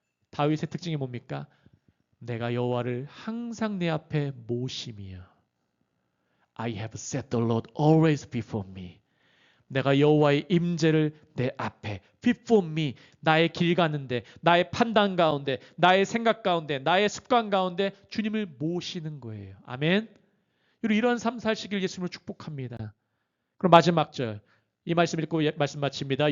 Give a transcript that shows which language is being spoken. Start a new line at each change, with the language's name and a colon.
Korean: 다윗의 특징이 뭡니까? 내가 여호와를 항상 내 앞에 모심이여.
English: I have set the Lord always before me.
Korean: 내가 여호와의 임재를 내 앞에
English: before me,
Korean: 나의 길 가는데, 나의 판단 가운데, 나의 생각 가운데, 나의 습관 가운데 주님을 모시는 거예요. 아멘. 이런 삶 사시길 예수님을 축복합니다. 그럼 마지막 절, 이 말씀 읽고 말씀 마칩니다.